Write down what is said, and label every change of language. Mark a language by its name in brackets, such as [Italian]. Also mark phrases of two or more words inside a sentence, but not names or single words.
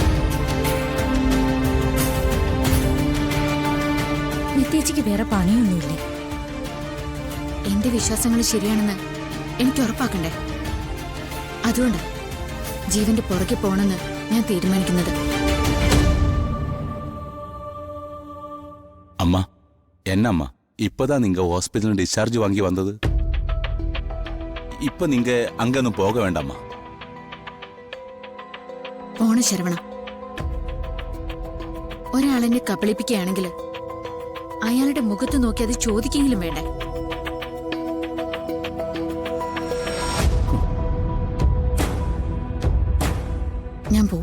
[Malayalam] നിത്യേച്ചിക്ക് വേറെ പണിയൊന്നുമില്ലേ? എന്റെ വിശ്വാസങ്ങൾ ശരിയാണെന്ന് എനിക്ക് ഉറപ്പാക്കണ്ടേ? അതുകൊണ്ട് ജീവന്റെ പുറകെ പോണെന്ന് ഞാൻ തീരുമാനിക്കുന്നത്. [Tamil] அம்மா என்னம்மா இப்பதான் நீங்க [English] hospital discharge [Tamil] வாங்கி வந்தது. இப்ப நீங்க அங்கொന്നും போக வேண்டாமா? [Malayalam] പോണ ശരവണ, ഒരാളെന്നെ കബളിപ്പിക്കുകയാണെങ്കിൽ അയാളുടെ മുഖത്ത് നോക്കി അത് ചോദിക്കെങ്കിലും വേണ്ടേ? ഞാൻ പോവും.